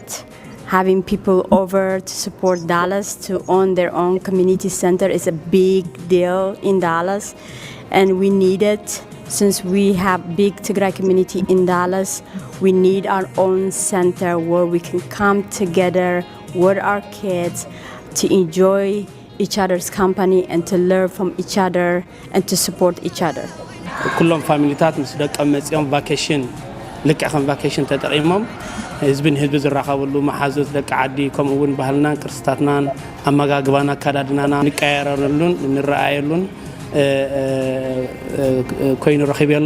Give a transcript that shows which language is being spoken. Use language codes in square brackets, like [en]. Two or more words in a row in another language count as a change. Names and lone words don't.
[en] Having people over to support Dallas to own their own community center is a big deal in Dallas, and we need it. Since we have big Tigray community in Dallas, we need our own center where we can come together with our kids to enjoy each other's company and to learn from each other and to support each other. [ti] ኩሎም ፋሚሊታት ምስ ደቀም መፅኦም ቫኬሽን ልክዕ ከም ቫኬሽን ተጠቂሞም ህዝብን ህዝቢ ዝራኸብሉ መሓዙት ደቂ ዓዲ ከምኡ እውን ባህልናን ቅርስታትናን ኣመጋግባና ኣከዳድናና ንቀያየረሉን ንረኣየሉን ኮይኑ ረኺብ ኣለኹ